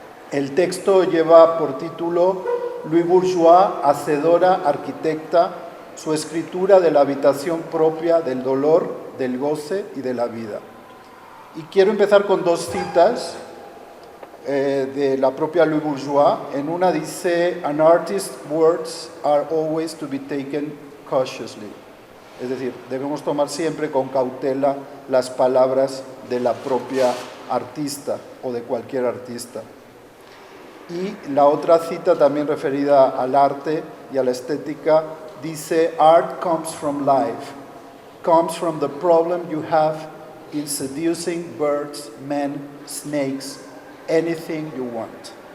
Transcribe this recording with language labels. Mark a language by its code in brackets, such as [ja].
[es] El texto lleva por título Louis Bourgeois, hacedora, arquitecta, su escritura de la habitación propia del dolor, del goce y de la vida. Y quiero empezar con dos citas de la propia Louis Bourgeois. En una dice: [en] "An artist's words are always to be taken cautiously". [es] Es decir, debemos tomar siempre con cautela las palabras de la propia artista o de cualquier artista. Y la otra cita, también referida al arte y a la estética, dice: [en] "Art comes from life, comes from the problem you have in seducing birds, men, snakes, anything you want".